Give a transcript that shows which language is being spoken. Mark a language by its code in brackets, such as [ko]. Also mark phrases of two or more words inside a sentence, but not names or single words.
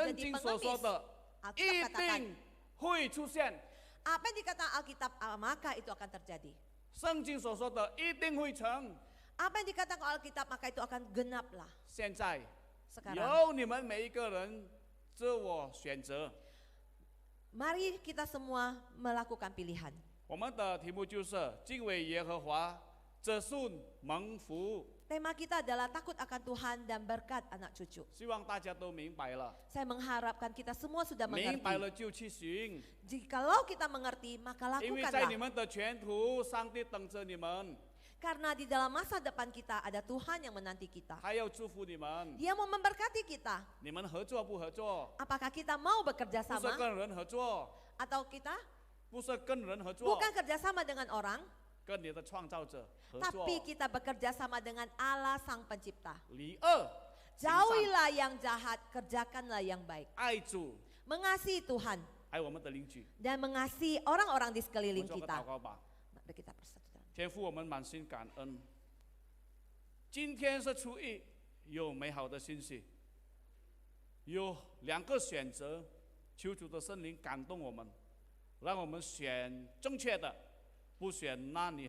[id] menjadi [zh] 经所说 [id] pengemis? [zh] 的，一 [id] Alkitab katakan, [zh] 定会出现。 [id] apa yang dikatakan Alkitab, maka itu akan terjadi. [zh] 圣经所说的一定会成。 [id] Apa yang dikatakan Alkitab, maka itu akan genaplah. [zh] 现在 [id] Sekarang, [zh] 由你们每一个人自我选择。 [id] mari kita semua melakukan pilihan. [zh] 我们的题目就是敬畏耶和华，这顺蒙福。 [id] Tema kita adalah takut akan Tuhan dan berkat anak cucu. [zh] 希望大家都明白了， [id] Saya mengharapkan kita semua sudah [zh] 明白 [id] mengerti. [zh] 了就去行。 [id] Jikalau kita mengerti, maka [zh] 因为在你 [id] lakukanlah. [zh] 们的前途，上帝等着你们， [id] Karena di dalam masa depan kita ada Tuhan yang menanti kita. [zh] 他要祝福你们。 [id] Dia mau memberkati kita. [zh] 你们合作不合作？ [id] Apakah kita mau bekerja [zh] 不是 [id] sama [zh] 跟人合作， [id] atau kita [zh] 不是跟人合作， [id] bukan kerjasama dengan orang, [zh] 跟你的创造者合作。 [id] tapi kita bekerja sama dengan Allah Sang Pencipta. [zh] 离恶，行善 [id] Jauhilah yang jahat, kerjakanlah yang baik. [zh] 爱主， [id] Mengasihi Tuhan [zh] 爱我们的邻居。 [id] dan mengasihi orang-orang di [zh] 我 [id] sekeliling [zh] 们做个 [id] kita. [zh] 祷告吧。 [id] Mari kita bersatu dalam. [zh] 天父，我们满心感恩。今天是初一，有美好的信息，有2个选择，求主的圣灵感动我们，让我们选正确的， 不选那女